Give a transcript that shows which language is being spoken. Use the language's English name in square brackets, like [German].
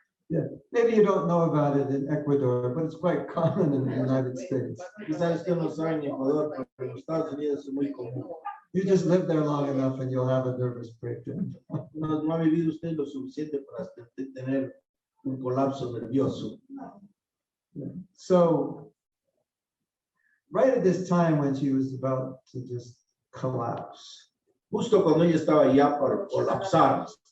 [English] Yeah, maybe you don't know about it in Ecuador, but it's quite common in the United States. [Spanish] Quizás usted no sabe en Ecuador, pero en los Estados Unidos es muy común. [English] You just live there long enough and you'll have a nervous breakdown. [Spanish] No ha vivido usted lo suficiente para tener un colapso nervioso. [English] So, right at this time when she was about to just collapse, [Spanish] Justo cuando ella estaba ya para colapsar,